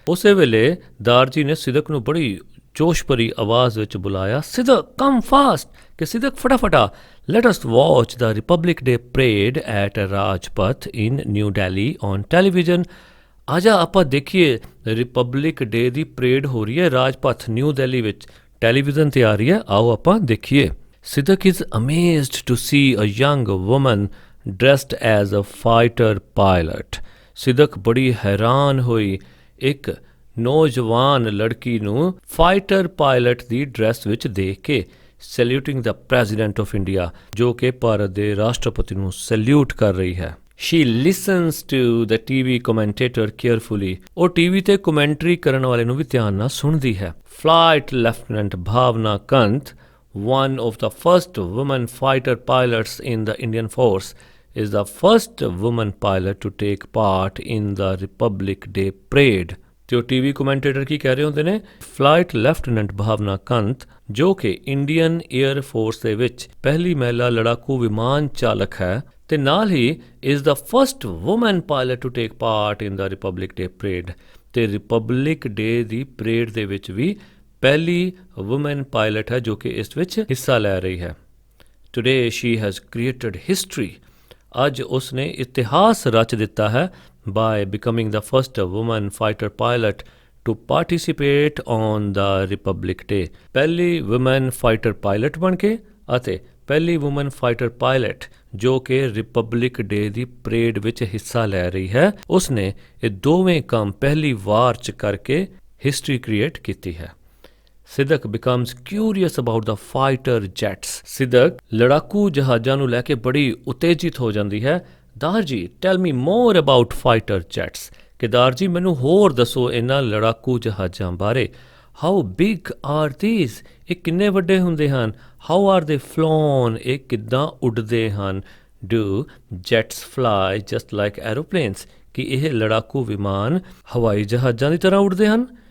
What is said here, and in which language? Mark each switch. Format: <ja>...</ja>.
<pa>ਉਸੇ ਵੇਲੇ ਦਾਰਜੀ ਨੇ ਸਿਦਕ ਨੂੰ ਬੜੀ ਜੋਸ਼ ਭਰੀ ਆਵਾਜ਼ ਵਿੱਚ ਬੁਲਾਇਆ, ਸਿਦਕ</pa> <en>come fast,</en> <pa>ਕਿ ਸਿਦਕ ਫਟਾਫਟ ਆ।</pa> <en>Let us watch the Republic Day parade at Rajpath in New Delhi on television.</en> <pa>ਆਜਾ ਆਪਾਂ ਦੇਖੀਏ, ਰਿਪਬਲਿਕ ਡੇ ਦੀ ਪਰੇਡ ਹੋ ਰਹੀ ਹੈ ਰਾਜਪਥ, ਨਿਊ ਦਿੱਲੀ ਵਿੱਚ, ਟੈਲੀਵਿਜ਼ਨ 'ਤੇ ਆ ਰਹੀ ਹੈ, ਆਓ ਆਪਾਂ ਦੇਖੀਏ।</pa> <en>Sidak is amazed to see a young woman dressed as a fighter pilot।</en> <pa>ਸਿਦਕ ਬੜੀ ਹੈਰਾਨ ਹੋਈ ਇੱਕ ਨੌਜਵਾਨ ਲੜਕੀ ਨੂੰ ਫਾਈਟਰ ਪਾਇਲਟ ਦੀ ਡਰੈਸ ਵਿੱਚ ਦੇਖ ਕੇ</pa> <en>saluting the President of India,</en> <pa>ਜੋ ਕਿ ਭਾਰਤ ਦੇ ਰਾਸ਼ਟਰਪਤੀ ਨੂੰ ਸੈਲਿਊਟ ਕਰ ਰਹੀ ਹੈ।</pa> <en>She listens to the TV commentator carefully.</en> <pa>ਉਹ ਟੀਵੀ ਤੇ ਕਮੈਂਟਰੀ ਕਰਨ ਵਾਲੇ ਨੂੰ ਵੀ ਧਿਆਨ ਨਾਲ ਸੁਣਦੀ ਹੈ।</pa> <en>Flight Lieutenant Bhavna Kant, one of the first women fighter pilots in the Indian Force, is the first woman pilot to take part in the Republic Day parade.</en> <pa>ਤੇ ਉਹ ਟੀਵੀ ਕਮੈਂਟੇਟਰ ਕੀ ਕਹਿ ਰਹੇ ਹੁੰਦੇ ਨੇ? ਫਲਾਈਟ ਲੈਫਟੀਨੈਂਟ ਭਾਵਨਾ ਕੰਤ, ਜੋ ਕਿ Indian air force ਦੇ ਵਿੱਚ ਪਹਿਲੀ ਮਹਿਲਾ ਲੜਾਕੂ ਵਿਮਾਨ ਚਾਲਕ ਹੈ ਤੇ ਨਾਲ ਹੀ</pa> <en>is the first woman pilot to take part in the Republic Day parade,</en> <pa>ਤੇ ਰਿਪਬਲਿਕ ਡੇ ਦੀ ਪਰੇਡ ਦੇ ਵਿੱਚ ਵੀ ਪਹਿਲੀ ਵੂਮਨ ਪਾਇਲਟ ਹੈ ਜੋ ਕਿ ਇਸ ਵਿੱਚ ਹਿੱਸਾ ਲੈ ਰਹੀ ਹੈ।</pa> <en>Today she has created history.</en> <pa>ਅੱਜ ਉਸਨੇ ਇਤਿਹਾਸ ਰਚ ਦਿੱਤਾ ਹੈ</pa> <en>by becoming the first woman fighter pilot to participate on the Republic Day.</en> <pa>ਪਹਿਲੀ</pa> <en>woman fighter pilot</en> <pa>ਬਣ ਕੇ ਅਤੇ ਪਹਿਲੀ woman fighter pilot ਜੋ ਕਿ ਰਿਪਬਲਿਕ ਡੇ ਦੀ ਪਰੇਡ ਵਿੱਚ ਹਿੱਸਾ ਲੈ ਰਹੀ ਹੈ, ਉਸਨੇ ਇਹ ਦੋਵੇਂ ਕੰਮ ਪਹਿਲੀ ਵਾਰ 'ਚ ਕਰਕੇ ਹਿਸਟਰੀ ਕ੍ਰੀਏਟ ਕੀਤੀ ਹੈ।</pa> <en>Sidak becomes curious about the fighter jets.</en> <pa>ਸਿਦਕ ਲੜਾਕੂ ਜਹਾਜ਼ਾਂ ਨੂੰ ਲੈ ਕੇ ਬੜੀ ਉਤੇਜਿਤ ਹੋ ਜਾਂਦੀ ਹੈ। ਦਾਰਜੀ</pa> <en>tell me more about fighter jets,</en> <pa>ਕਿ ਦਾਰਜੀ ਮੈਨੂੰ ਹੋਰ ਦੱਸੋ ਇਹਨਾਂ ਲੜਾਕੂ ਜਹਾਜ਼ਾਂ ਬਾਰੇ।</pa> <en>how big are these,</en> <pa>ਇਹ ਕਿੰਨੇ ਵੱਡੇ ਹੁੰਦੇ ਹਨ।</pa> <en>how are they flown,</en> <pa>ਇਹ ਕਿੱਦਾਂ ਉੱਡਦੇ ਹਨ।</pa> <en>do jets fly just like aeroplanes,</en> <pa>ਕਿ ਇਹ ਲੜਾਕੂ ਵਿਮਾਨ ਹਵਾਈ ਜਹਾਜ਼ਾਂ ਦੀ ਤਰ੍ਹਾਂ ਉੱਡਦੇ ਹਨ।</pa>